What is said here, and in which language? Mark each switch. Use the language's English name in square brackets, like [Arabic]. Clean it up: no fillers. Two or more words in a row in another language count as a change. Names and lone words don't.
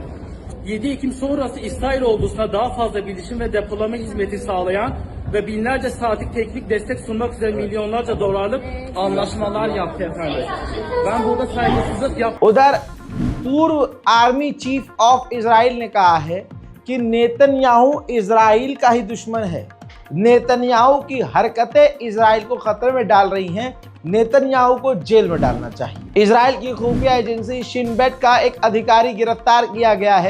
[Turkish] 7 Ekim sonrası İsrail ordusuna daha fazla bilişim ve depolama hizmeti sağlayan ve binlerce saatlik teknik destek sunmak üzere milyonlarca dolarlık anlaşmalar yaptı efendim. Ben burada saygısızlık yap. [Hindi] उधर पूर्व [English] army chief of [Hindi] इजराइल ने कहा है कि नेतन्याहू इजराइल का ही दुश्मन है। नेतन्याहू की हरकतें इजराइल को खतरे में डाल रही हैं। नेतन्याहू को जेल में डालना चाहिए। इजराइल की खुफिया एजेंसी शिनबेट का एक अधिकारी गिरफ्तार किया गया है।